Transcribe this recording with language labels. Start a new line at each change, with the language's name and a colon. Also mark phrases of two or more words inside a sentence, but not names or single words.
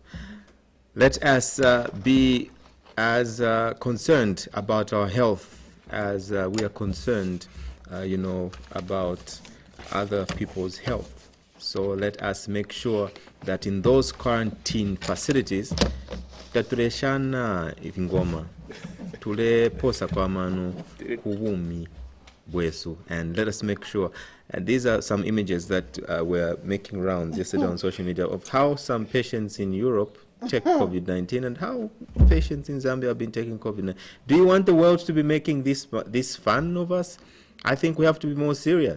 English: Let us be as concerned about our health as we are concerned, about other people's health. So let us make sure that in those quarantine facilities,
Bemba: tatuleshana ingoma, tule posa kwa manu kuwumi bwesu,
English: and let us make sure. And these are some images that were making rounds yesterday on social media of how some patients in Europe take COVID-19 and how patients in Zambia have been taking COVID-19. Do you want the world to be making this fun of us? I think we have to be more serious.